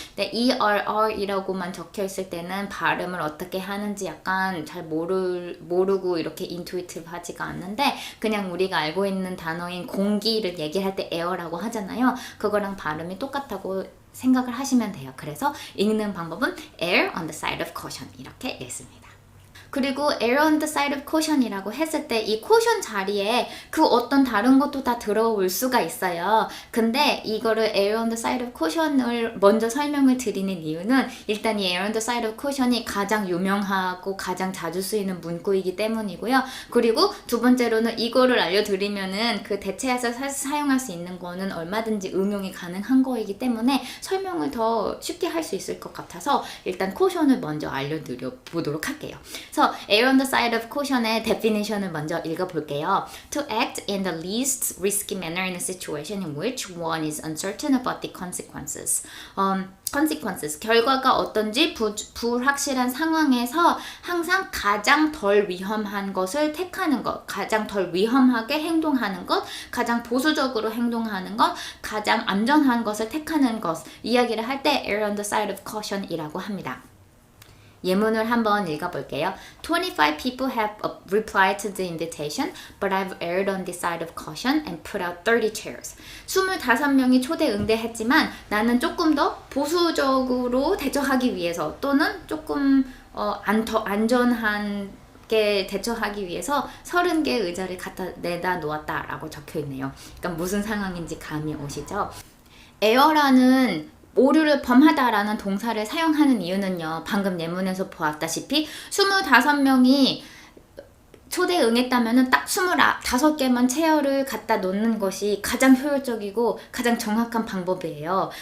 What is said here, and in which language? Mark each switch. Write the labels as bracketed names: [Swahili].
[Korean] 근데 err이라고만 적혀 있을 때는 발음을 어떻게 하는지 약간 잘 모르고 이렇게 intuitive 하지가 않는데, 그냥 우리가 알고 있는 단어인 공기를 얘기할 때 air라고 하잖아요. 그거랑 발음이 똑같다고 생각을 하시면 돼요. 그래서 읽는 방법은 [English] err on the side of caution [Korean] 이렇게 읽습니다. 그리고 err on the side of caution이라고 했을 때 이 caution 자리에 그 어떤 다른 것도 다 들어올 수가 있어요. 근데 이거를 [English] err on the side of caution [Korean] 을 먼저 설명을 드리는 이유는 일단 이 err on the side of caution이 가장 유명하고 가장 자주 쓰이는 문구이기 때문이고요. 그리고 두 번째로는 이거를 알려드리면은 그 대체해서 사용할 수 있는 거는 얼마든지 응용이 가능한 거이기 때문에 설명을 더 쉽게 할 수 있을 것 같아서 일단 caution을 먼저 알려드려 보도록 할게요. 그래서 [English] err on the side of caution [Korean] 의 definition을 먼저 읽어볼게요. [English] To act in the least risky manner in a situation in which one is uncertain about the consequences. [Korean] consequences, 결과가 어떤지 불확실한 상황에서 항상 가장 덜 위험한 것을 택하는 것, 가장 덜 위험하게 행동하는 것, 가장 보수적으로 행동하는 것, 가장 안전한 것을 택하는 것, 이야기를 할 때 [English] err on the side of caution [Korean] 이라고 합니다. 예문을 한번 읽어볼게요. [English] 25 people have replied to the invitation, but I've erred on the side of caution and put out 30 chairs. [Korean] 25명이 초대 응대했지만 나는 조금 더 보수적으로 대처하기 위해서 또는 조금 안전한 게 대처하기 위해서 30개의 의자를 갖다 내다 놓았다 라고 적혀 있네요. 그러니까 무슨 상황인지 감이 오시죠? 에어라는 오류를 범하다라는 동사를 사용하는 이유는요, 방금 예문에서 보았다시피 25명이 초대에 응했다면 딱 25개만 체어를 갖다 놓는 것이 가장 효율적이고 가장 정확한 방법이에요.